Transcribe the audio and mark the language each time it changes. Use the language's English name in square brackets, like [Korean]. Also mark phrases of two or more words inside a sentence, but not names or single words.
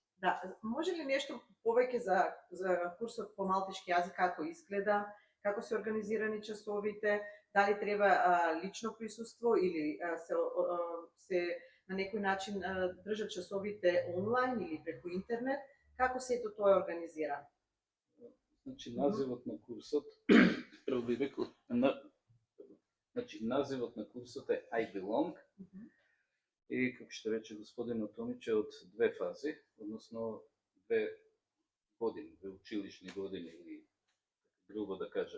[Serbian] Da, može li nešto poveke za kurs po malteški jezik, kako izgleda, kako su organizirani časovite, da li treba lično prisustvo ili se na neki način držat časovite online ili preko internet, kako se to je organizirano? [Macedonian] Значи, називот на курсот, прво би рекол, значи, називот на курсот е I Belong, и, како што рече господин Томич, е од две фази, односно две години, две училишни години, или грубо да кажем.